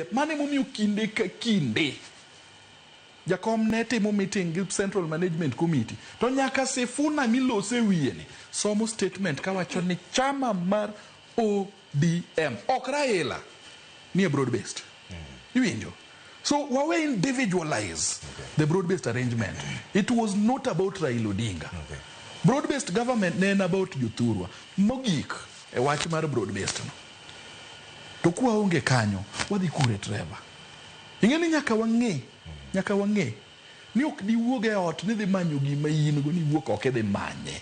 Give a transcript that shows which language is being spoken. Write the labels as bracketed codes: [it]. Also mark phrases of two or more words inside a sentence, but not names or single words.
[luo] Mane momiyo kinde ka kinde jakom ne timo meeting gi Central Management Committee. To nyaka Sifuna milose wiye somo statement kawacho ni chama mar ODM ok Raila ni [en] broad based. [luo] Iwinjo. [en] So wawe individualize the broad based arrangement. It was not about Raila Odinga. Broad based government [luo] ne about Juthurwa. Mogik e wach mar [en] broad based [luo] no. To kuwa onge kanyo wadhi kure Trevor. Ingeni nyaka wang'e ni ok di wuog e ot ni dhi manyo gima in go ni wuok ok dhi manye.